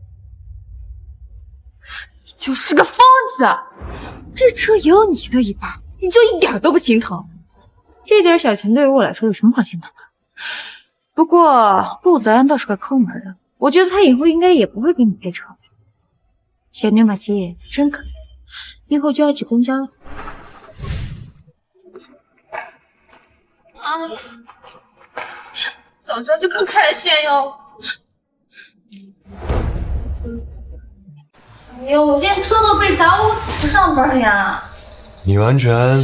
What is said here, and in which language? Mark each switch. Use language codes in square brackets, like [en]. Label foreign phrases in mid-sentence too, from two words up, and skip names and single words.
[zh] 就是個瘋子，這車也有你的一半，你就一點都不心疼？這點小錢對於我來說有什麼好心疼的？不過陸澤安倒是個摳門的，我覺得他以後應該也不會給你配車。小牛馬雞真可憐，以後就要擠公交了。啊，早知道就不開炫耀。哎呦，我現在車都被砸，我怎麼上班呀？